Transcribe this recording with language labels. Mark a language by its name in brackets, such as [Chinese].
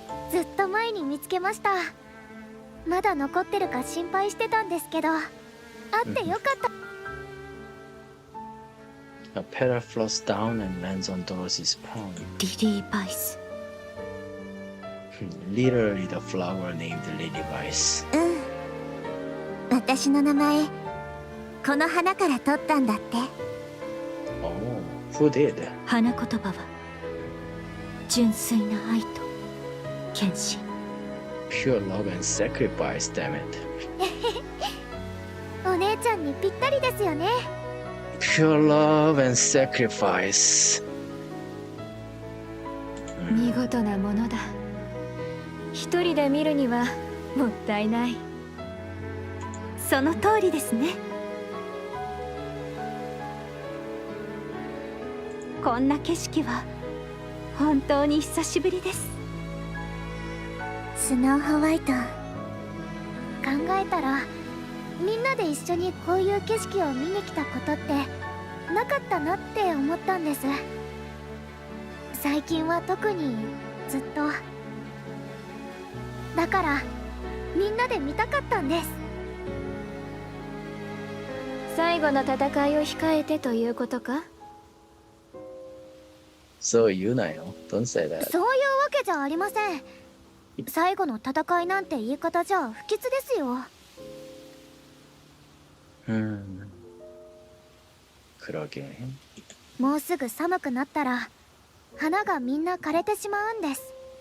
[Japanese] ずっと前に見つけました。まだ残ってるか心配してたんですけど、あってよかった。 [English] A petal floats down and lands on Dorothy's palm. [Japanese] リリー・バイス。 [English] Literally the flower named Lily Vice. [Japanese] 私の名前、この花から取ったんだって。 [English] Oh, who did? [Japanese] 花言葉は純粋な愛と献身。 [English] Pure love and sacrifice, damn it. [Japanese] お姉ちゃんにぴったりですよね。 [English] Pure love and sacrifice. [Japanese] 見事なものだ。一人で見るにはもったいない。その通りですね。こんな景色は本当に久しぶりです。スノーホワイト、考えたらみんなで一緒にこういう景色を見に来たことってなかったなって思ったんです。最近は特にずっと。だからみんなで見たかったんです。最後の戦いを控えてということか？そう言うなよ。 [English] Don't say that. [Japanese] そういうわけじゃありません。最後の戦いなんて言い方じゃ不吉ですよ。 [Korean] 그러게. [Japanese] もうすぐ寒くなったら花がみんな枯れてしまうんです。